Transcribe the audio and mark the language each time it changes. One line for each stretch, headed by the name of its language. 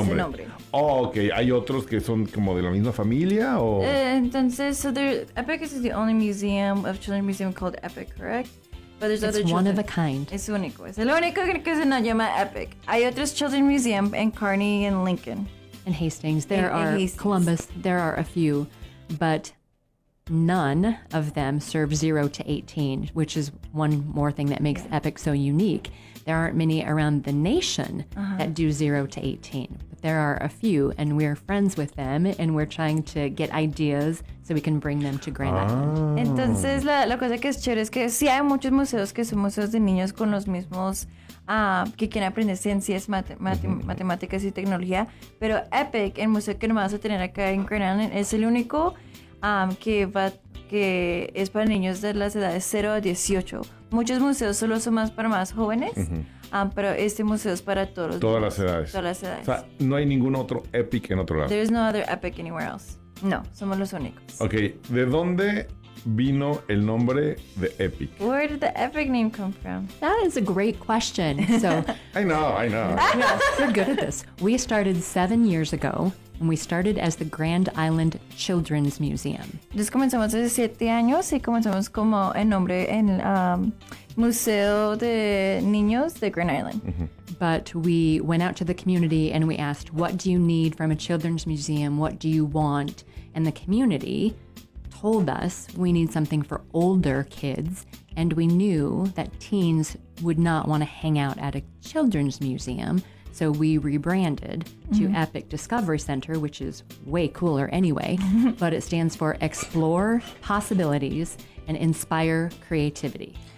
Spanish: Ese nombre. Oh, ok. ¿Hay otros que son como de la misma familia? O... Entonces,
English: so Epic is the only museum of children's museum called Epic, correct? But there's other children. It's one of a kind.
Spanish: Es único. Es el único que se nos llama Epic. Hay otros
English: children's museum
Spanish: en Kearney
English: and
Spanish: Lincoln.
English: And Hastings, there are Hastings. Columbus, there are a few, but none of them serve 0 to 18, which is one more thing that makes, yeah, Epic so unique. There aren't many around the nation, uh-huh, that do 0 to 18, but there are a few, and we're friends with them, and we're trying to get ideas so we can bring them to Grand Island.
Spanish: Entonces, la cosa que es chévere es que sí hay muchos museos que son museos de niños con los mismos... que quieren aprender ciencias, matemáticas y tecnología, pero Epic, el museo que nomás vas a tener acá en Grand Island, es el único que es para niños de las edades 0 a 18. Muchos museos solo son más para más jóvenes, uh-huh, pero este museo es para todos los todas niños, las edades. Todas las edades. O sea, no hay ningún otro Epic en otro lado.
English: There is no other Epic anywhere else.
Spanish: No, somos los únicos. Okay, ¿de dónde vino el nombre de Epic?
English: Where did the Epic name come from? That is a great question. So I know. Yeah, we're good at this. We started 7 years ago, and we started as the Grand Island Children's Museum.
Spanish: Entonces comenzamos hace 7 años y comenzamos como el nombre en Museo de Niños de Grand Island. Mm-hmm.
English: But we went out to the community and we asked, what do you need from a children's museum? What do you want? And the community told us we need something for older kids, and we knew that teens would not want to hang out at a children's museum, so we rebranded, mm-hmm, to Epic Discovery Center, which is way cooler anyway, but it stands for Explore Possibilities and Inspire Creativity.